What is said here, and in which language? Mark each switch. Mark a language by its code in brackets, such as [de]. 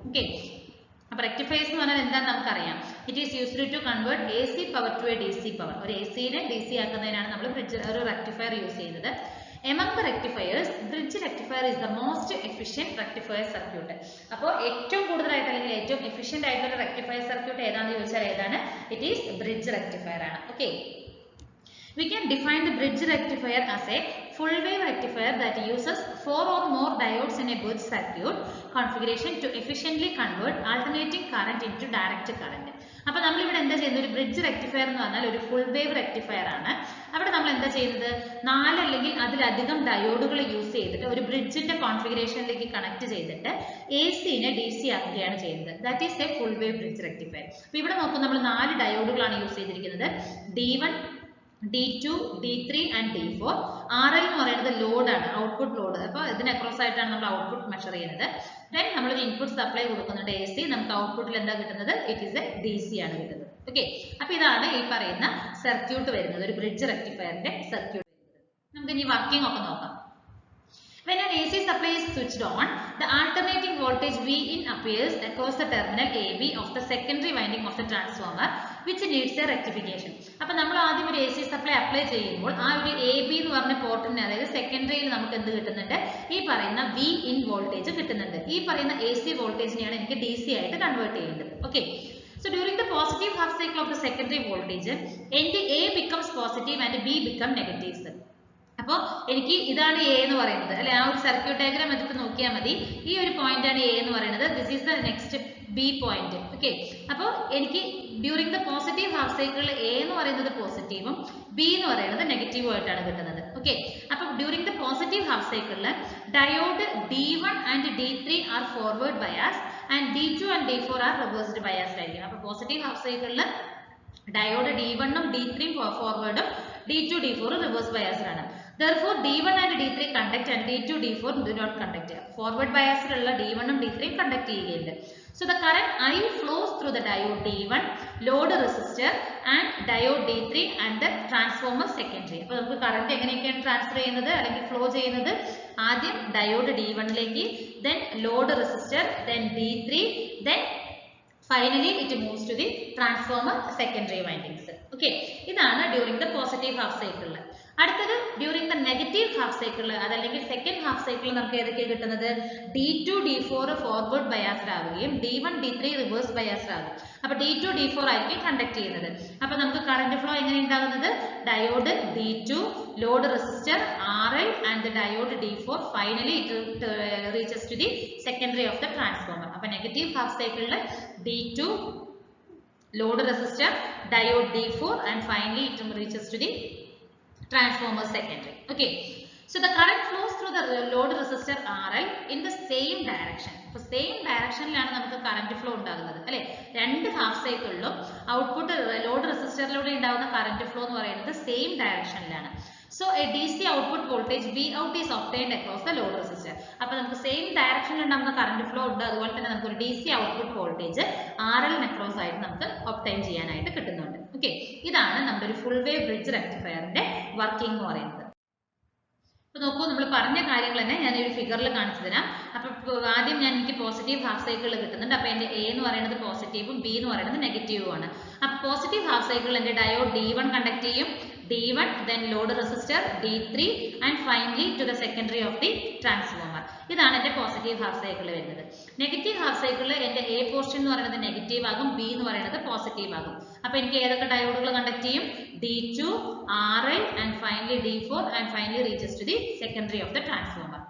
[ml] Okay, അപ്പോൾ rectifiers എന്ന് പറഞ്ഞാൽ എന്താണെന്ന് നമുക്കറിയാം. [en] It is used to convert AC power to a DC power. [ml] ഒരു AC-നെ DC ആക്കുന്നതിനാണ് നമ്മൾ ഒരു റെക്ടിഫയർ യൂസ് ചെയ്യുന്നത്. [en] Among the rectifiers, bridge rectifier is the most efficient rectifier circuit. [ml] അപ്പോൾ ഏറ്റവും കൂടുതലായിട്ട് അല്ലെങ്കിൽ ഏറ്റവും എഫിഷ്യന്റ് ആയിട്ടുള്ള റെക്ടിഫയർ സർക്യൂട്ട് ഏതാണെന്ന് ചോദിച്ചാൽ ഏതാണ്? [en] It is bridge rectifier ആണ്. Okay, we can define the bridge rectifier as a full wave rectifier that uses 4 or more diodes in a bridge circuit configuration to efficiently convert alternating current into direct current. [ml] അപ്പോൾ നമ്മൾ ഇവിടെ എന്താ ചെയ്യുന്നത്, ഒരു bridge rectifier എന്ന് പറഞ്ഞാൽ ഒരു full wave rectifier ആണ്. അവിടെ നമ്മൾ എന്താ ചെയ്യുന്നത്, 4 അല്ലെങ്കിൽ അതിലധികം ഡയോഡുകൾ യൂസ് ചെയ്തിട്ട് ഒരു ബ്രിഡ്ജിന്റെ കോൺഫിഗറേഷനിലേക്ക് കണക്ട് ചെയ്തിട്ട് AC-നെ DC ആക്കുകയാണ് ചെയ്യുന്നത്. [en] That is a full wave bridge rectifier. [ml] അപ്പോൾ ഇവിടെ നോക്കും, നമ്മൾ 4 ഡയോഡുകളാണ് യൂസ് ചെയ്തിരിക്കുന്നത്. D1, D2, D3 and D4. RL എന്ന് പറയുന്നത് ലോഡാണ്, ഔട്ട്പുട്ട് ലോഡ്. അപ്പോൾ ഇതിന് അക്രോസ് ആയിട്ടാണ് നമ്മൾ ഔട്ട്പുട്ട് മെഷർ ചെയ്യുന്നത്. ദെൻ നമ്മൾ ഇൻപുട്ട് സപ്ലൈ കൊടുക്കുന്നുണ്ട് AC. നമുക്ക് ഔട്ട്പുട്ടിൽ എന്താ കിട്ടുന്നത്, [en] it is a DC [ml] ആണ് കിട്ടുന്നത്. ഓക്കെ, അപ്പോൾ ഇതാണ് ഈ പറയുന്ന സർക്യൂട്ട് വരുന്നത്, ഒരു ബ്രിഡ്ജ് റെക്ടിഫയറിന്റെ സർക്യൂട്ട് വരുന്നത്. നമുക്ക് ഇനി വർക്കിംഗ് ഒക്കെ നോക്കാം. [en] When an AC supply is switched on, the alternating voltage Vin appears across the terminal AB of the secondary winding of the transformer, which needs a rectification. [ml] അപ്പോൾ നമ്മൾ ആദ്യം ഒരു AC supply അപ്ലൈ ചെയ്യുമ്പോൾ ആ ഒരു AB എന്ന് പറഞ്ഞ പോർട്ടിന് അതായത് സെക്കൻഡറിയിൽ നമുക്ക് എന്ത് കിട്ടുന്നുണ്ട്? ഈ പറയുന്ന Vin വോൾട്ടേജ് കിട്ടുന്നുണ്ട്. ഈ പറയുന്ന AC വോൾട്ടേജിനെയാണ് എനിക്ക് DC ആയിട്ട് കൺവേർട്ട് ചെയ്യേണ്ടത്. Okay. [en] So during the positive half cycle of the secondary voltage, end A becomes positive and B become negative. [ml] അപ്പോൾ എനിക്ക് ഇതാണ് എ എന്ന് പറയുന്നത് അല്ലെ, ആ ഒരു സർക്യൂട്ട് ഡയഗ്രാം എടുത്ത് നോക്കിയാൽ മതി. ഈ ഒരു പോയിന്റ് ആണ് എ എന്ന് പറയുന്നത്. [en] This is the next B point. [ml] Okay. അപ്പോൾ എനിക്ക് ഡ്യൂറിംഗ് ദ പോസിറ്റീവ് ഹാഫ് സൈക്കിളിൽ എ എന്ന് പറയുന്നത് പോസിറ്റീവും ബി എന്ന് പറയുന്നത് നെഗറ്റീവും ആയിട്ടാണ് കിട്ടുന്നത്. ഓക്കെ. അപ്പോൾ [en] during the positive half സൈക്കിളിൽ diode D1 and D3 are forward bias and D2 and D4 are reversed biased [ml] ആയിരിക്കും. അപ്പോൾ പോസിറ്റീവ് ഹാഫ് സൈക്കിളിൽ ഡയോഡ് D1 ഉം D3 ഫോർവേഡും D2 D4 reverse biased ആണ്. [en] Therefore, D1 and D3 conduct and D2 D4 do not conduct. Forward bias [ml] ഉള്ള D1 ഉം D3 conduct ചെയ്യുകയുണ്ട്. [en] So the current I flows through the diode D1, load resistor and diode D3 and the transformer secondary. [ml] അപ്പോൾ നമുക്ക് current എങ്ങനെയൊക്കെയാണ് transfer ചെയ്യുന്നത് അല്ലെങ്കിൽ flow ചെയ്യുന്നത്? ആദ്യം diode D1 lake, [en] then load resistor, then D3, then finally it moves to the transformer secondary windings. Okay. [ml] ഇതാണ് [en] during the positive half cycle. [ml] അടുത്തത് during the negative half cycle അതല്ലെങ്കിൽ second half cycle നമുക്ക് ഏതൊക്കെയാണ് കിട്ടുന്നത്? D2 D4 forward biased ആവുകയും D1 D3 reverse biased ആകും. അപ്പോൾ D2 D4 ആയിരിക്കും കണ്ടക്ട് ചെയ്യുന്നത്. അപ്പോൾ നമുക്ക് കറന്റ് ഫ്ലോ എങ്ങനെ ഉണ്ടാകുന്നത്? [en] Diode D2, load resistor RL and the diode D4 finally it reaches to the secondary of the transformer. [ml] അപ്പോൾ നെഗറ്റീവ് ഹാഫ് സൈക്കിളിൽ [en] D2, load resistor, diode D4 and finally it reaches to the transformer secondary. Okay. So the current flows through the load resistor RL in the same direction. [ml] So same direction ലാണ് നമുക്ക് current flow ഉണ്ടാകുന്നത് അല്ലേ? രണ്ട് half സൈക്കിളിലും output load റെസിസ്റ്ററിലൂടെ ഉണ്ടാകുന്ന current flow എന്ന് പറയുന്നത് same ഡയറക്ഷനിലാണ്. [en] So a DC output voltage Vout is obtained across the load resistor. [ml] അപ്പോൾ നമുക്ക് സെയിം ഡയറക്ഷനിൽ ഉണ്ടാകുന്ന കറന്റ് ഫ്ലോ ഉണ്ട്. അതുപോലെ തന്നെ നമുക്ക് ഒരു DC output voltage RL across ആയിട്ട് നമുക്ക് ഒബ്റ്റൈൻ ചെയ്യാനായിട്ട് കിട്ടുന്നുണ്ട്. ഓക്കെ. ഇതാണ് നമ്മുടെ ഒരു ഫുൾ വേവ് ബ്രിഡ്ജ് റെക്ടിഫയറിന്റെ വർക്കിംഗ് എന്ന് പറയുന്നത്. അപ്പോൾ നോക്കൂ, നമ്മൾ പറഞ്ഞ കാര്യങ്ങൾ തന്നെ ഞാൻ ഒരു ഫിഗറിൽ കാണിച്ചു തരാം. അപ്പോൾ ആദ്യം എനിക്ക് പോസിറ്റീവ് ഹാഫ് സൈക്കിളിൽ കിട്ടുന്നുണ്ട്. അപ്പോൾ എൻ്റെ എ എന്ന് പറയുന്നത് പോസിറ്റീവും ബി എന്ന് പറയുന്നത് നെഗറ്റീവും ആണ്. അപ്പോൾ പോസിറ്റീവ് ഹാഫ് സൈക്കിളിൽ എൻ്റെ ഡയോഡ് D1 കണ്ടക്ട് ചെയ്യും, D1, [en] then load resistor D3 and finally to the secondary of the transformer. [ml] ഇതാണ് എൻ്റെ പോസിറ്റീവ് ഹാഫ് സൈക്കിൾ വരുന്നത്. നെഗറ്റീവ് ഹാഫ് സൈക്കിളിൽ എൻ്റെ എ പോർഷൻ എന്ന് പറയുന്നത് നെഗറ്റീവ് ആകും, ബി എന്ന് പറയുന്നത് പോസിറ്റീവ് ആകും. അപ്പോൾ എനിക്ക് ഏതൊക്കെ ഡയോഡുകൾ കണ്ടക്ട് ചെയ്യും? [en] D2, RL and finally D4 and finally reaches to the secondary of the transformer.